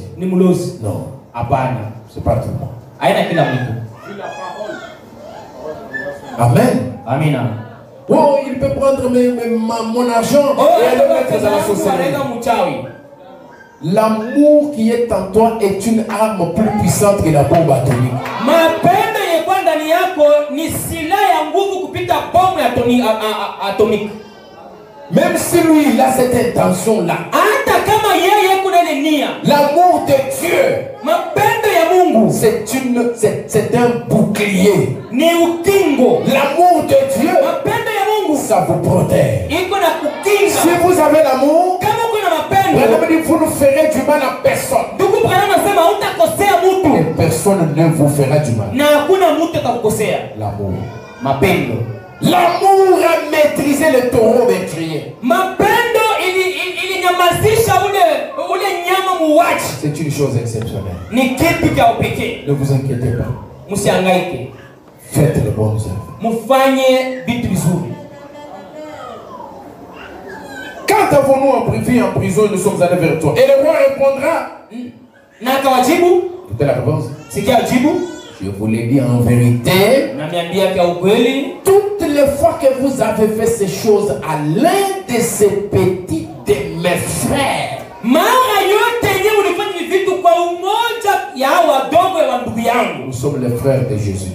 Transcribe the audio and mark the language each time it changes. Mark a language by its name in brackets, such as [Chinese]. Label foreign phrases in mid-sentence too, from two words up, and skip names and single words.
[French] Non, c'est pas tout le monde. Amen. [Swahili] Amina. [French] Oh, il peut prendre mon argent et aller mettre dans la société. L'amour qui est en toi est une arme plus puissante que la bombe atomique. [Swahili] Mapendo yekuwa ndani yako ni silaha ya nguvu kupita bomu atomique. [French] Même si lui il a cette intention là. [Swahili] Hata kama yeye kuna ile nia. [French] L'amour de Dieu. [Swahili] Mapendo ya Mungu. [French] C'est un bouclier. [Swahili] Ni ukingo. [French] L'amour de Dieu. [Swahili] Mapendo ya Mungu. [French] Ça vous protège. [Swahili] Iko na kukinga. [French] Si vous avez l'amour, [Swahili] kama kuna mapendo, [French] vous ne ferez du mal à personne. [Swahili] Ndugu Branham anasema hutakosea mtu. [French] Et personne ne vous fera du mal. [Swahili] Na hakuna mtu atakukosea. [French] L'amour. [Swahili] Mapendo. [French] L'amour a maîtrisé le taureau meurtrier. [Swahili] Mapendo ilinyamazisha ule nyama muuaji. [French] C'est une chose exceptionnelle. [Swahili] Ni kitu cha upekee. [French] Ne vous inquiétez pas. [Swahili] Msihangaike. [French] Faites les bonnes œuvres. [Swahili] Mufanye vitu vizuri. [French] Quand avons-nous en prison et nous sommes allés vers toi? Et le roi répondra. [Swahili] Na akawajibu. [French] Écoutez la réponse. [Swahili] Sikia jibu. [French] Je vous l'ai dit en vérité. Toutes les fois que vous avez fait ces choses à l'un de ces petits de mes frères, nous sommes les frères de Jésus.